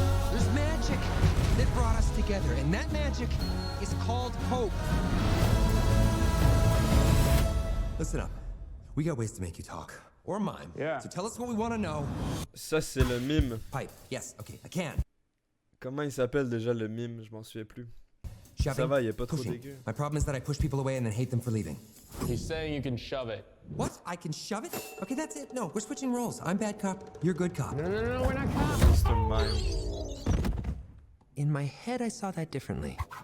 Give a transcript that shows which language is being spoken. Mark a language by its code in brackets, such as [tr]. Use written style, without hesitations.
[en] There's magic that brought us together, and that magic is called hope. Listen up. We got ways to make you talk. Or mime. Yeah. So tell us what we want to know. [fr] Ça, c'est le mime. [en] Pipe. Yes. Okay. I can. [fr] Comment il s'appelle déjà le mime? Je m'en souviens plus. Ça [en] Shoving. [fr] va, il est pas trop [en] Pushing. [fr] dégueu. [en] My problem is that I push people away and then hate them for leaving. He's saying you can shove it. What? I can shove it? Okay, that's it. No, we're switching roles. I'm bad cop. You're good cop. No, we're not cops. [fr] C'est un mime. [en] In my head, I saw that differently.